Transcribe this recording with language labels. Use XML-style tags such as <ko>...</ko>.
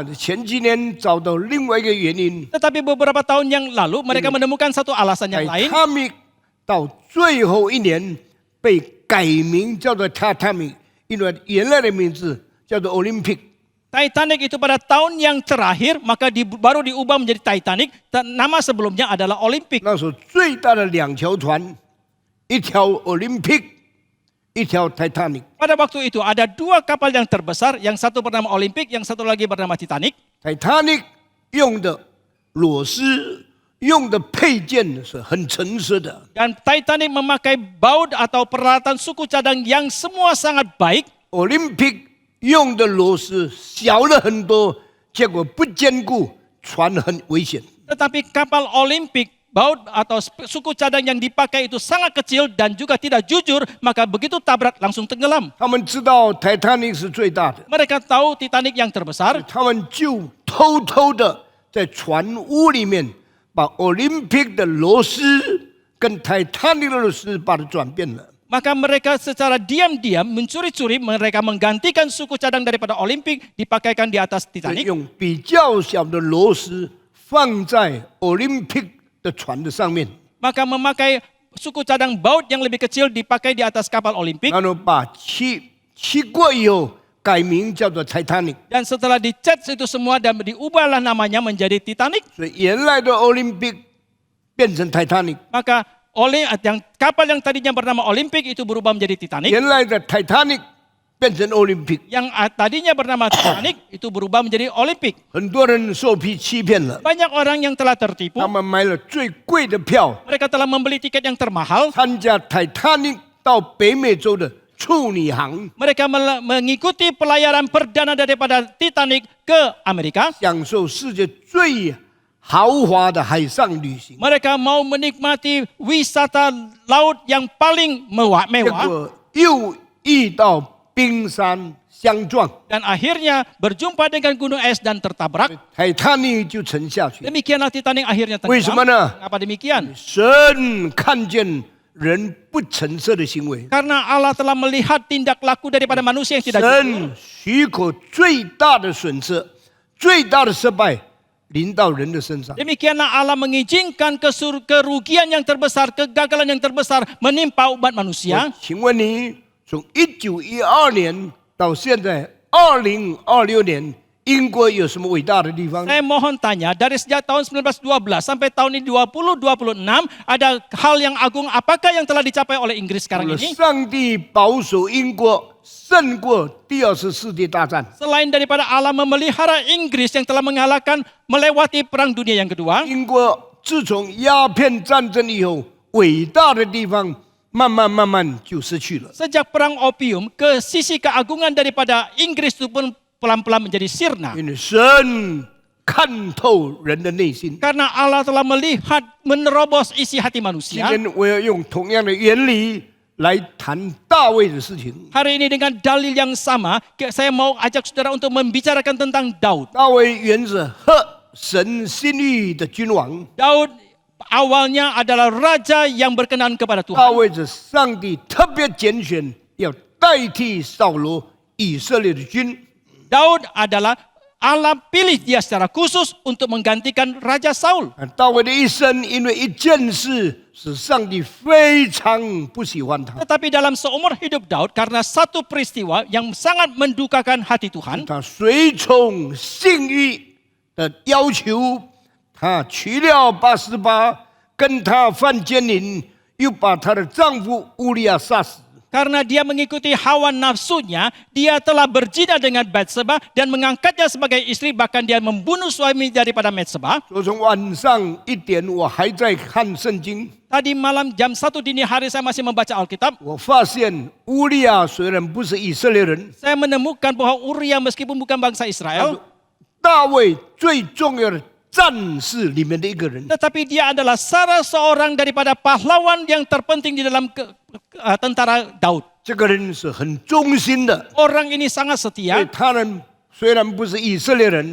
<zh>但是前几年找到另外一个原因</zh> <id>Tetapi beberapa tahun yang lalu mereka menemukan satu alasan yang lain.</id> <zh>，Titanic 到最后一年被改名叫做 Titanic，因为原来的名字叫做 Olympic。</zh> <id>Titanic itu pada tahun yang terakhir maka baru diubah menjadi Titanic. Dan nama sebelumnya adalah Olympic.</id> <zh>那时候最大的2条船，一条 Olympic，一条 Titanic。</zh> <id>Pada waktu itu ada 2 kapal yang terbesar, yang satu bernama Olympic, yang satu lagi bernama Titanic.</id> <zh>Titanic 用的螺丝、用的配件是很成熟的。</zh> <id>Dan Titanic memakai baut atau peralatan suku cadang yang semua sangat baik.</id> <zh>Olympic 用的螺丝小了很多，结果不坚固，船很危险。</zh> <id>Tetapi kapal Olympic, baut atau suku cadang yang dipakai itu sangat kecil dan juga tidak jujur, maka begitu tabrak langsung tenggelam.</id> <zh>他们知道 Titanic 是最大的，</zh> <id>Mereka tahu Titanic yang terbesar,</id> <zh>他们就偷偷的在船坞里面把 Olympic 的螺丝跟 Titanic 的螺丝把它转变了。</zh> <id>maka mereka secara diam-diam mencuri-curi, mereka menggantikan suku cadang daripada Olympic dipakaikan di atas Titanic.</id> <zh>用比较小的螺丝放在 Olympic 的船的上面，</zh> <id>Maka memakai suku cadang baut yang lebih kecil dipakai di atas kapal Olympic.</id> <zh>然后把漆过以后改名叫做 Titanic。</zh> <id>Dan setelah dicat itu semua dan diubahlah namanya menjadi Titanic.</id> <zh>所以原来的 Olympic 变成 Titanic，</zh> <id>Maka yang kapal yang tadinya bernama Olympic itu berubah menjadi Titanic.</id> <zh>原来的 Titanic 变成 Olympic。</zh> <id>Yang tadinya bernama Titanic itu berubah menjadi Olympic.</id> <zh>很多人受欺骗了，</zh> <id>Banyak orang yang telah tertipu.</id> <zh>他们买了最贵的票，</zh> <id>Mereka telah membeli tiket yang termahal.</id> <zh>参加 Titanic 到北美洲的处女航，</zh> <id>Mereka mengikuti pelayaran perdana daripada Titanic ke Amerika.</id> <zh>享受世界最豪华的海上旅行。</zh> <id>Mereka mau menikmati wisata laut yang paling</id> <zh>结</zh> <id>mewah.</id> <zh>果又遇到冰山相撞，</zh> <id>Dan akhirnya berjumpa dengan gunung es dan tertabrak.</id> <zh>Titanic 就沉下去。</zh> <id>Demikianlah Titanic akhirnya</id> <zh>为什么</zh> <id>tenggelam.</id> <zh>呢？</zh> <id>Apa demikian?</id> <zh>神看见人不诚实的行为，</zh> <id>Karena Allah telah melihat tindak laku daripada manusia yang tidak jujur.</id> <zh>神许可最大的损失、最大的失败临到人的身上。</zh> <id>Demikianlah Allah mengizinkan kerugian yang terbesar, kegagalan yang terbesar menimpa umat manusia.</id> <zh>请问你从1912年到现在2026年，英国有什么伟大的地方？</zh> <id>Saya mohon tanya, dari sejak tahun 1912 sampai tahun ini 2026, ada hal yang agung apakah yang telah dicapai oleh Inggris sekarang ini?</id> <zh>上帝保守英国胜过第二次世界大战。</zh> <id>Selain daripada Allah memelihara Inggris yang telah mengalahkan melewati perang dunia yang kedua,</id> <zh>英国自从鸦片战争以后，伟大的地方慢慢就失去了。</zh> <id>sejak perang opium, ke sisi keagungan daripada Inggris itu pun pelan-pelan menjadi sirna.</id> <zh>因为神看透人的内心。</zh> <id>Karena Allah telah melihat, menerobos isi hati</id> <zh>今</zh> <id>manusia.</id> <zh>天我要用同样的原理来谈大卫的事情。</zh> <id>Hari ini dengan dalil yang sama, saya mau ajak saudara untuk membicarakan tentang Daud.</id> <zh>大卫原是合神心意的君王，</zh> <id>Daud awalnya adalah raja yang berkenan kepada</id> <zh>大</zh> <id>Tuhan.</id> <zh>卫是上帝特别拣选要代替扫罗以色列的君。</zh> <id>Daud adalah Allah pilih dia secara khusus untuk menggantikan Raja Saul.</id> <zh>大卫的一生因为一件事使上帝非常不喜欢他，</zh> <id>Tetapi dalam seumur hidup Daud, karena satu peristiwa yang sangat mendukakan hati Tuhan,</id> <zh>他随从性欲的要求，他娶了88，跟他犯奸淫，又把她的丈夫乌利亚杀死。</zh> <id>karena dia mengikuti hawa nafsunya, dia telah berzina dengan Batseba dan mengangkatnya sebagai istri, bahkan dia membunuh suami daripada Batseba.</id> <zh>我从晚上1点，我还在看圣经，</zh> <id>Tadi malam jam 1 dini hari saya masih membaca Alkitab.</id> <zh>我发现乌利亚虽然不是以色列人，</zh> <id>Saya menemukan bahwa Uria meskipun bukan bangsa</id> <zh>他</zh> <id>Israel,</id> <zh>是大卫最重要的战士里面的一个人。</zh> <id>tetapi dia adalah salah seorang daripada pahlawan yang terpenting di dalam tentara Daud.</id> <zh>这个人是很忠心的，</zh> <id>Orang ini sangat</id> <zh>所以</zh> <id>setia,</id> <zh>他人虽然不是以色列人，</zh>